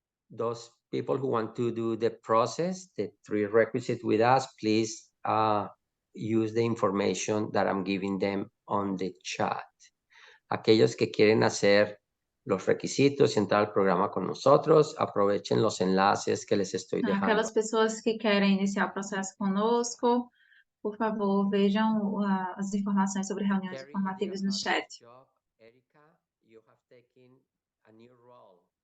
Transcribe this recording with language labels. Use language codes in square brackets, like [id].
[en] Those people who want to do the process, the prerequisite with us, please use the information that I'm giving them on the chat. [es] Aquellos que quieren hacer los requisitos y entrar al programa con nosotros, aprovechen los enlaces que les estoy dejando. [pt] Aquelas pessoas que querem iniciar o processo conosco, por favor, vejam as informações sobre reuniões informativas no chat. [en] Erika, you have taken a new role.